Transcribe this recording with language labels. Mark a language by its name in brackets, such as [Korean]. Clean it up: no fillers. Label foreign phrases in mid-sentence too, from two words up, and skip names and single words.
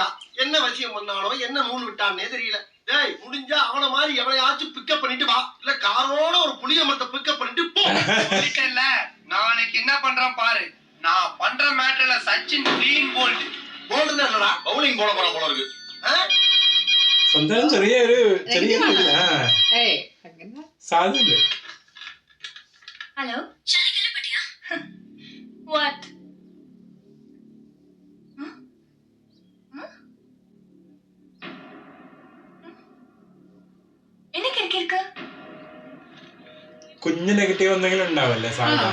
[Tamil] என்ன விஷயம் பண்ணானோ, என்ன நூல் விட்டானே தெரியல. டேய், முடிஞ்சா அவனை மாதிரி எவனையாச்சும் பிக்கப் பண்ணிட்டு வா, இல்ல காரோட ஒரு புளிய மரத்தை பிக்கப் பண்ணிட்டு போ. இல்ல நாளைக்கு என்ன பண்றான் பாரு. நான் பண்ற மேட்டர்ல சச்சின் [English] clean bowled. [Tamil] போல்டுன்னா என்னடா? பவுலிங் போட போறான் போல இருக்கு. [Malayalam] സ്വന്തം ചെറിയൊരു സാധ്യത. [English] Hello, what? [Malayalam] കുഞ്ഞ് നെഗറ്റീവ് എന്തെങ്കിലും ഉണ്ടാവല്ലേ സാധാരണ?